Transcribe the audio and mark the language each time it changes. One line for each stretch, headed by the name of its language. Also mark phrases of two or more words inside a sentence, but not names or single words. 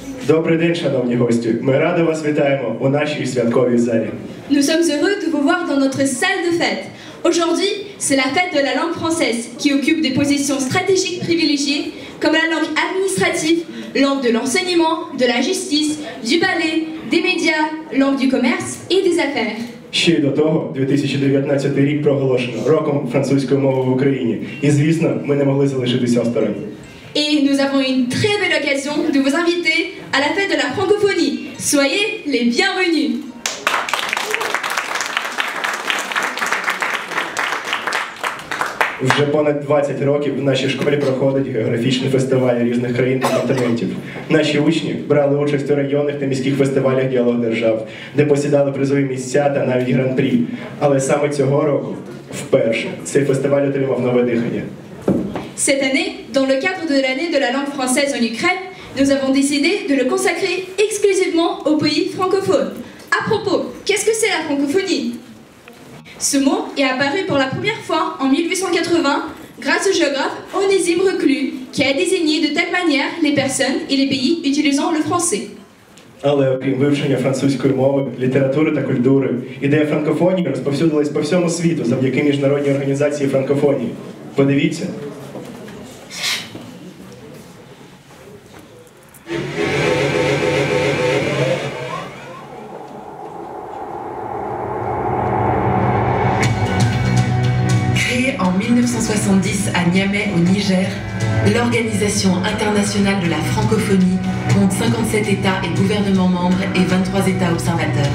Ukrainian: Добрий день, шановні гості. Ми радо вас вітаємо у нашій святковій залі.
French: Nous sommes heureux de vous voir dans notre salle de fête. Aujourd'hui, c'est la fête de la langue française qui occupe des positions stratégiques privilégiées comme la langue administrative, langue de l'enseignement, de la justice, du ballet, des médias, langue du commerce et des affaires.
Ukrainian: Ще й до того, 2019 рік проголошено роком французької мови в Україні. І, звісно, ми не могли залишитися осторонь.
French: Et nous avons une très belle occasion de vous inviter à la fête de la francophonie. Soyez les bienvenus.
Ukrainian: Вже понад 20 років в нашій школі проходить географічний фестиваль різних країн та континентів. Наші учні брали участь у районних та міських фестивалях діалог держав, де посідали призові місця та навіть гран-прі. Але саме цього року, вперше, цей фестиваль отримав нове дихання.
French: Cette année, dans le cadre de l'année de la langue française en Ukraine, nous avons décidé de le consacrer exclusivement aux pays francophones. À propos, qu'est-ce que c'est la francophonie ? Ce mot est apparu pour la première fois en 1880 grâce au géographe Onésime Reclus, qui a désigné de telle manière les personnes et les pays utilisant le français.
Ukrainian: Але окрім вивчення французької мови, літератури та культури, ідея франкофонії розповсюдилась по всьому світу завдяки міжнародній організації франкофонії. Подивіться.
French: En 1970 à Niamey au Niger, l'Organisation internationale de la francophonie compte 57 États et gouvernements membres et 23 États observateurs.